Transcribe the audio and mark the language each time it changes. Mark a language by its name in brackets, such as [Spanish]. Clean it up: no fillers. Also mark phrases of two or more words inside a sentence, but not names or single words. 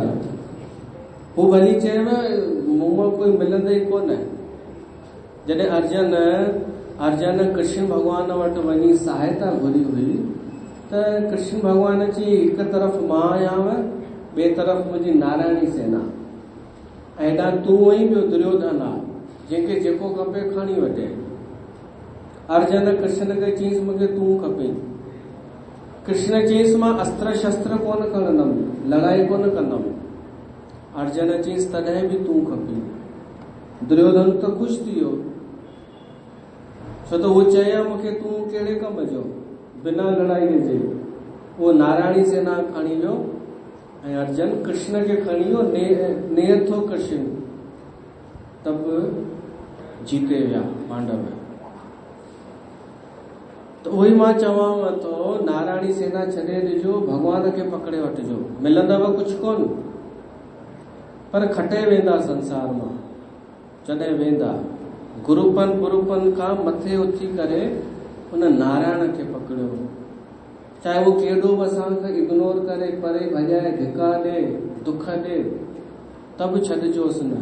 [Sindhi] हू भली चएव मूं मां कोई मिलंदे ई कोन। जॾहिं अर्जन कृष्ण भॻवान वटि वञी सहायता घुरी हुई त कृष्ण भॻवान जी हिकु तरफ़ मां आयांव, ॿिए तरफ़ मुंहिंजी नारायणी सेना, ऐॾां तूं आई, ॿियो दुर्योधन आहे, जंहिंखे जेको खपे खणी वठे। अर्जन कृष्ण खे चईंसि मूंखे तूं खपे। कृष्ण चईंसि मां अस्त्र शस्त्र कोन खणंदमि, लड़ाई कोन कंदमि। अर्जन चईंसि तॾहिं बि तूं खपे। दुर्योधन त ख़ुशि थी वियो, छो त उहो चया मूंखे तूं कहिड़े कम जो, बिना लड़ाईअ जे। उहो नारायणी सेना खणी वियो ऐं अर्जन कृष्ण खे खणी वियो, नेथो कृष्ण, [Hindi] तब जीते [Sindhi] विया पांडव। तो वही मां चवांव तो नारायणी सेना छॾे ॾिजो, भगवान खे पकड़े वठिजो, मिलंदव कुछ कोन, पर खटे वेंदा संसार मां। जॾहिं वेंदा गुरुपन खां मथे उथी करे उन नारायण खे पकड़ियो, चाहे वो केॾो बि असांखे इग्नोर करे, परे भॼाए, धिका ॾे, दुख ॾे, तब छॾिजोसि न।